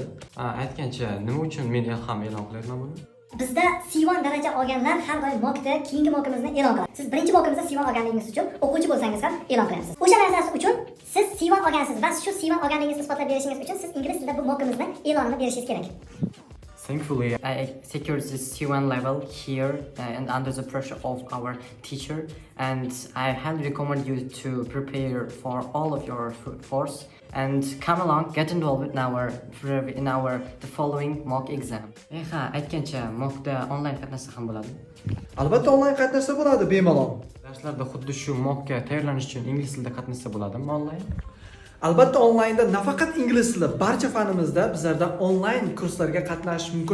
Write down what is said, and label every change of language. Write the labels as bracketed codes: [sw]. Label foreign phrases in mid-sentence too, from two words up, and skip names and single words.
[uz] Aytgancha, nima uchun men ham e'lon qilyapman buni? Bizda C1 daraja olganlar har doim mockda keyingi mockimizni e'lon qiladi. Siz birinchi mockimizda C1 olganligingiz uchun o'quvchi bo'lsangiz ham e'lon qilyapsiz. O'sha narsasi uchun siz C1 olgansiz va shu C1 olganligingizni isbotlab berishingiz uchun siz ingliz tilida bu mockimizni e'lonini berishingiz kerak. [en] Thankfully, I secured this C1 level here and under the pressure of our teacher, and I highly recommend you to prepare for all of your force and come along, get involved in our the following mock exam. [uz] Ha, aytgancha mockda online qatnashsa ham bo'ladi. Albatta onlayn qatnashsa bo'ladi bemalol. Darslarda xuddi shu mockga tayyorlanish uchun ingliz tilida qatnashsa bo'ladimi onlayn? Albatta onlaynda nafaqat ingliz tili, barcha fanimizda bizlarda onlayn kurslarga qatnashish mumkin.